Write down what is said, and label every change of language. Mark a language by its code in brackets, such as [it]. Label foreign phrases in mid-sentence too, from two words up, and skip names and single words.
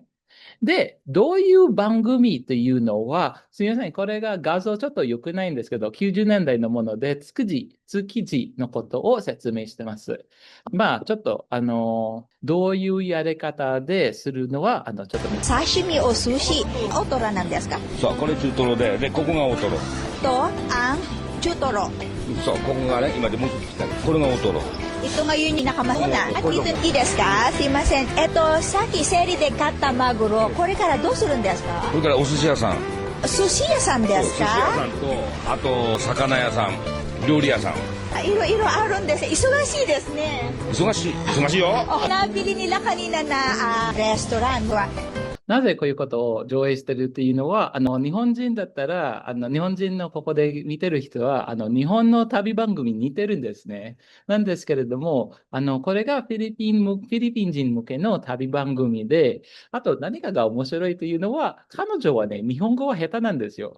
[ja] で、どういう番組というのは、すみません、これが画像ちょっと良くないんですけど、90年代のもので、築地のことを説明してます。ちょっと、どういうやり方でするのは、ちょっと見て。刺身お寿司大トロなんですか？そう、これ中トロで、ここが大トロ。とあん中トロ。そう、ここがね、今でもう一つ来た。これが大トロ。 [tl] ito ngayon yung nakamahuna. At ito, [ja] いいですか？すいません。さっき競りで買ったマグロ、これからどうするんですか？これからお寿司屋さん。寿司屋さんですか？寿司屋さんと、あと、魚屋さん、料理屋さん。いろいろあるんです。忙しいですね。忙しいよ。 [tl] Nabili nila kanina na restaurant. [ja] なぜこういうことを上映してるっていうのは、日本人だったら、日本人のここで見てる人は、日本の旅番組に似てるんですね。なんですけれども、これがフィリピン人向けの旅番組で、あと何かが面白いというのは、彼女はね、日本語は下手なんですよ。